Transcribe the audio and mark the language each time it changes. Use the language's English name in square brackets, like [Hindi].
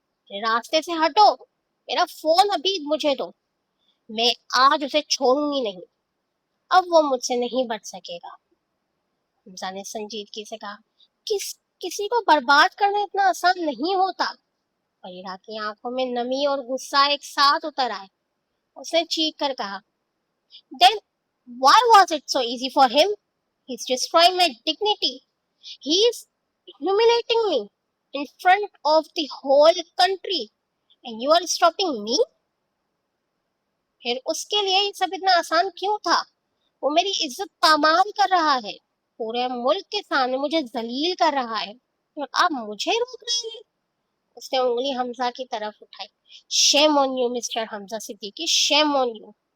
[Hindi] रास्ते से हटो, मेरा फोन अभी मुझे दो, मैं आज उसे छोड़ूंगी नहीं, अब वो मुझसे नहीं बच सकेगा। हमजा ने संजीदगी से कहा, किसी को बर्बाद करना इतना आसान नहीं होता। फरीदा की आंखों में नमी और गुस्सा एक साथ उतर आए। उसने चीख कर कहा, [English] then why was it so easy for him? He's destroying my dignity. He's humiliating me in front of the whole country, and you are stopping me? [Hindi] फिर उसके लिए ये सब इतना आसान क्यों था? वो मेरी इज्जत पामाल कर रहा है, पूरे मुल्क के सामने मुझे जलील कर रहा है, और आप मुझे रोक रहे हैं। उसने उंगली हमजा की तरफ उठाई। [English] Shame on you mister Hamza Siddiqui, shame on you.